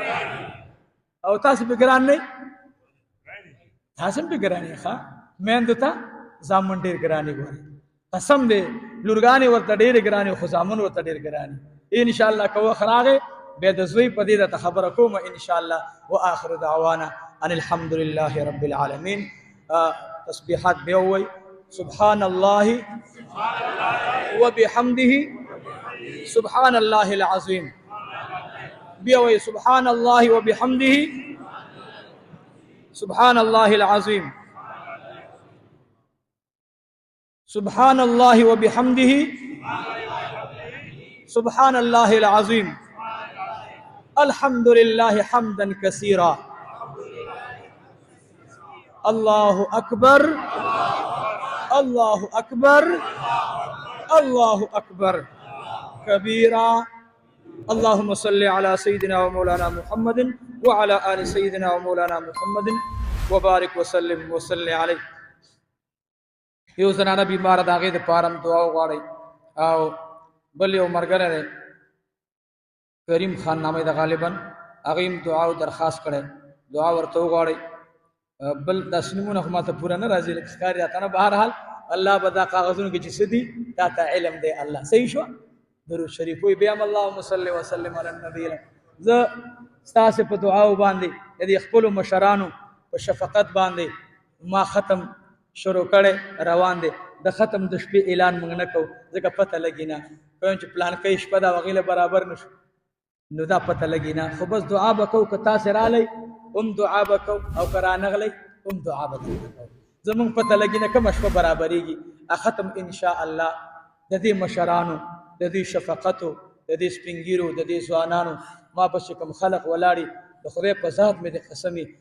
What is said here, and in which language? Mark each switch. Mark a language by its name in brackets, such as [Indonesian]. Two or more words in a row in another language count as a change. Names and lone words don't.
[Pashto] او تاسې پې ګران نه تاسې هم پې ګرانې ښه میندو ته زامن ډېر ګرانې ګوري قسم دی لورګانې ورته ډېرې ګرانې خو زامن ورته ډېر ګرانې انشاءالله که وخت راغی بیا د زوی په دې درته خبره کوم انشاءالله [Arabic] واخر دعوانا ان الحمد لله رب العالمین [Pashto] تسبیحات بیا ووایي [Arabic] سبحان الله وبحمده سبحان الله العظیم بیا وایي سبحان الله وبحمده سبحان الله العظیم سبحان الله وبحمده سبحان الله العظیم الحمد لله حمدا كثيرا الله أكبر الله أكبر الله أكبر كبيرا اللهم صل على سيدنا ومولانا محمد وعلى آل سيدنا ومولانا محمد وبارك وسلم وصل عليه [Pashto] یو زنانه بیمار د هغې دپاره هم دعا وغواړئ او بل یو ملګری دی کریم خان نامه د غالبا هغې هم دعا او درخواست کړی دعا ورته وغواړئ بل داسې نومونه خو ما ته پوره نه راځي لکه ښکاري راته نه بهرحال الله به دا کاغذونو کې چې څه دي تا ته علم دی الله صحیح شوه درود شریف وایي بیا هم [Arabic] اللهم صل وسلم علی النبي [Pashto] زه ستاسې په دعاو باندې د دې خپلو مشرانو په شفقت باندې ما ختم شروع کړی روان دی د ختم د شپې اعلان موږ نه کوو ځکه پته لګي نه کویم چې پلانکۍ شپه ده هغې له برابر نه شو نو دا پته لګي نه خو بس دعا به کوو که تاسې رالی هم دعا به کوو او که رانغلی هم دعا به کوو زمونږ پته لګي نه کومه شپه برابرېږي ختم انشاءالله د دې مشرانو د دې شفقتو د دې سپین ږیرو د دې ځوانانو ما پسې کوم خلق ولاړي د خدای په ذات مې د قسمې